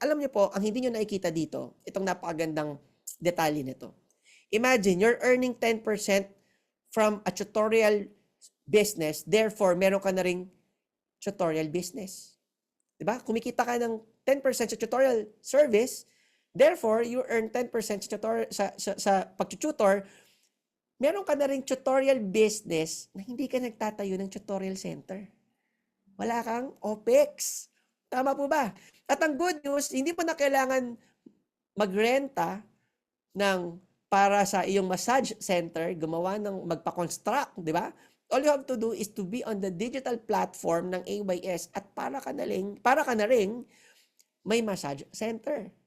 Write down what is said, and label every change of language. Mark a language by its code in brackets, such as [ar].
[tl] Alam niyo po, ang hindi niyo nakikita dito, itong napakagandang detalye nito. [en] Imagine, you're earning 10% from a tutorial business, therefore, [tl] meron ka na ring [en] tutorial business. [tl] Diba? Kumikita ka ng 10% sa tutorial service, [en] therefore, you earn 10% [tl] sa, tutorial, sa pag-tutor, meron ka na rin tutorial business na hindi ka nagtatayo ng tutorial center. Wala kang OPEX. Tama po ba? At ang [en] good news, [tl] hindi mo na kailangan magrenta para sa iyong massage center, magpa-construct, di ba? [en] All you have to do is to be on the digital platform [tl] ng AYS at para ka na rin may [en] massage center.